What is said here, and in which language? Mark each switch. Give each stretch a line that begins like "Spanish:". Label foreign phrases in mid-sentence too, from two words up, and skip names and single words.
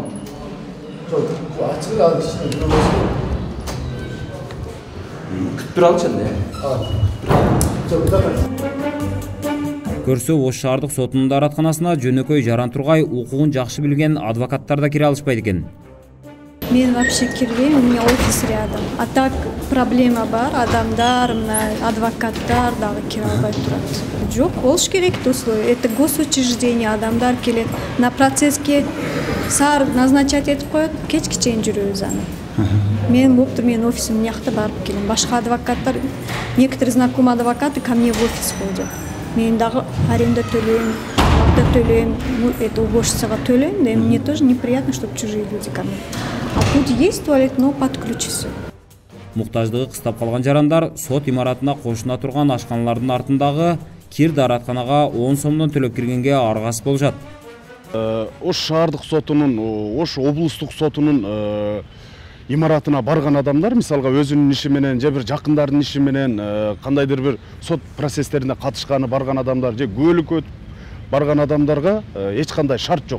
Kyrgyz: Жок, ачылат, иштейт. Күтүп тура алчы эле. Көрсө, Ош шаардык сотунун дааратканасына жөнөкөй жаран тургай укугун жакшы билген адвокаттар да кире алышпайт экен. Мен вообще кирбейм,
Russian: у меня офис рядом. А так проблема
Kyrgyz: бар, адамдар, адвокаттар дагы кире албай турат. Жок, болуш керек условия.
Russian: Это госучреждение,
Kyrgyz: адамдар келет. На процесске саар назначать этип коет, кечке чейин жүрөбүз аны. Мен болуптур, менин офисим мынакта барып келем. Башка адвокаттар,
Russian: некоторые знакомые адвокаты ко мне в офис ходят.
Kyrgyz: Мен дагы аренда төлөйм, акта төлөйм,
Russian: это
Kyrgyz: уборщицага төлөйм,
Russian: да мне тоже неприятно, чтобы чужие люди ко мне. А тут есть туалет, но под ключ всё.
Kyrgyz: Муктаждыгы кыстап калган жарандар сот имаратына кошуна турган ашканалардын артындагы кир дааратканага 10 сомдон төлөп киргенге аргасыз болушат. Ош шаардык сотунун, Ош облустук сотунун имаратына барган адамдар, мисалга өзүнүн иши менен же бир жакындарынын иши менен кандайдыр бир сот процесстерине катышканы барган адамдар же көөлүккө барган адамдарга эч кандай шарт жок.